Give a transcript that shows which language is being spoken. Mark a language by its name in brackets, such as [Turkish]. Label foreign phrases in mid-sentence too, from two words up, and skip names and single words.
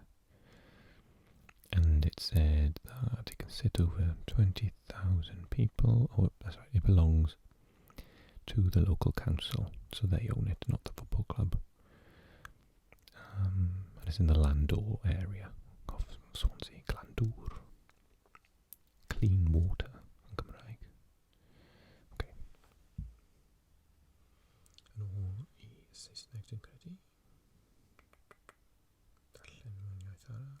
[English] And it said that it can sit over 20,000 people. Oh, that's right, it belongs to the local council, so they own it, not the football club. And it's in the Landor area of Swansea, Glandŵr. Clean water [Welsh] yn Gymraeg. [English] Okay. [Welsh] Yn ôl I Saesneg dwi'n credu. Darllen mewn iaith arall.